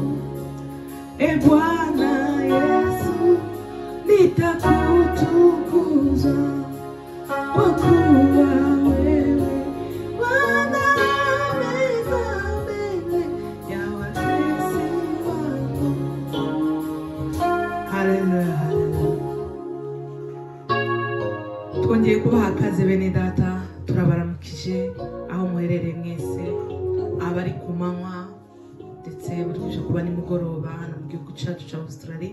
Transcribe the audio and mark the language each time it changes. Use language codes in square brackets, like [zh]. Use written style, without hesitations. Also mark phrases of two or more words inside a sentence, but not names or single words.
[sw] E Bwana Yesu, nitakutukuza kwa kuwa wewe wanameza mbele ya watesi wangu. Haleluya, haleluya. [rw] Twongeye kubaha akaze bene data. Turabaramukije aho muherereye mwese, abari ku manywa ndetse burije kuba nimugoroba hano mu gihugu cyacu cya Australia.